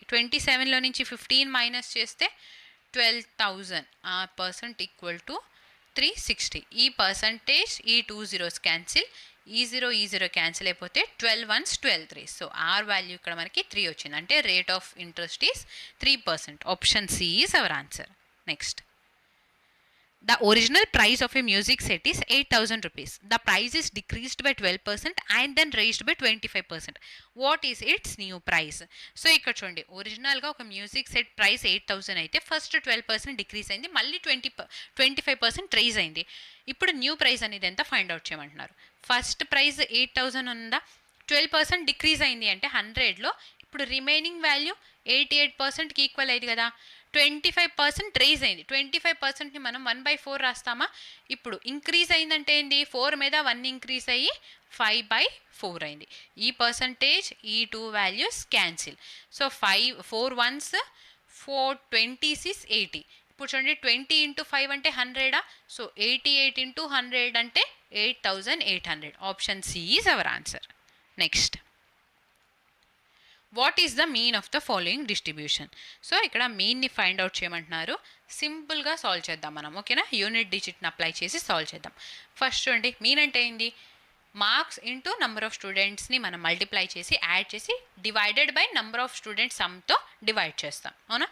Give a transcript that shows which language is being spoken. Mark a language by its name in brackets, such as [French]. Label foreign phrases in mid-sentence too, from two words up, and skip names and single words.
[Telugu] 27లో నుంచి 15 మైనస్ చేస్తే 12,000 R% [English] equal to [Telugu] 360. ఈ పర్సంటేజ్, ఈ 2 [English] zeros cancel, [Telugu] ఈ 0 క్యాన్సిల్ అయిపోతే 12 1s 12 3s. [English] so R value [Telugu] ఇక్కడ మనకి 3 వచ్చింది. అంటే [English] rate of interest is [Telugu] 3%. [English] option C is our answer. next, the original price of a music set is 8,000 rupees. The price is decreased by 12% and then raised by 25%. What is its new price? [Telugu] సో ఇక్కడ చూడండి, ఒరిజినల్గా ఒక [English] music set price [Telugu] 8,000 అయితే ఫస్ట్ 12% డిక్రీజ్ అయింది, మళ్ళీ 25% రైజ్ అయింది. ఇప్పుడు [English] new price [Telugu] అనేది ఎంత [English] find out [Telugu] చేయమంటున్నారు. [English] first price [Telugu] 8,000 ఉందా, 12% డిక్రీజ్ అయింది అంటే 100లో ఇప్పుడు [English] remaining value [Telugu] 88%కి ఈక్వల్ అయింది కదా. 25% రైజ్ అయింది. 25%ని మనం 1/4 రాస్తామా. ఇప్పుడు ఇంక్రీజ్ అయిందంటే ఏంటి, 4 మీద 1 ఇంక్రీజ్ అయ్యి 5/4 అయింది. ఈ పర్సంటేజ్, ఈ 2 [English] values cancel. so 4 1s 4 20s is 80. [Telugu] ఇప్పుడు చూడండి, 20 × 5 అంటే 100. సో 88 × 100 అంటే 8,800. [English] option C is our answer. next, what is the mean of the following distribution. [Telugu] సో ఇక్కడ మీన్ని [English] find out [Telugu] చేయమంటున్నారు. సింపుల్గా సాల్వ్ చేద్దాం మనం. ఓకేనా. [English] unit digit [Telugu] అప్లై చేసి సాల్వ్ చేద్దాం. ఫస్ట్ చూడండి, మీన్ అంటే ఏంటి, [English] marks into number of students [Telugu] మనం మల్టిప్లై చేసి యాడ్ చేసి [English] divided by number of students sum [Telugu] డివైడ్ చేస్తాం, అవునా.